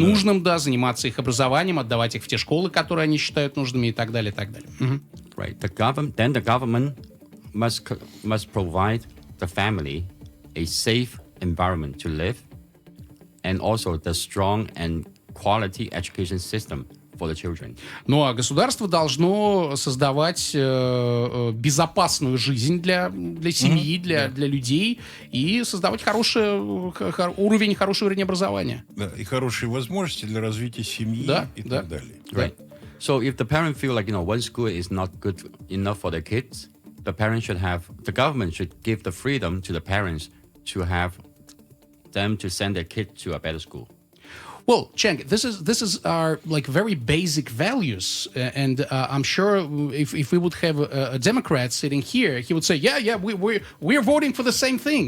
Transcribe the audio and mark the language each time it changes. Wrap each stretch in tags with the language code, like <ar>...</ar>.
<ru>нужным, да, заниматься их образованием, отдавать их в те школы, которые они считают нужными и так далее, и так далее. Мгм.</ru> <en>Right. The government must provide the family a safe environment to live, and also the strong and quality education system for the children.</en> <ru>Ну а государство должно создавать безопасную жизнь для семьи, для людей и создавать хороший уровень образования. Да, и хорошие возможности для развития семьи Да, и да. так далее.</ru> <en>Right. So if the parent feel one school is not good enough for their kids, the government should give the freedom to the parents to have them to send their kid to a better school. Well, Chang, this is our very basic values, and I'm sure if we would have a Democrat sitting here, he would say, yeah, we're voting for the same thing.</en>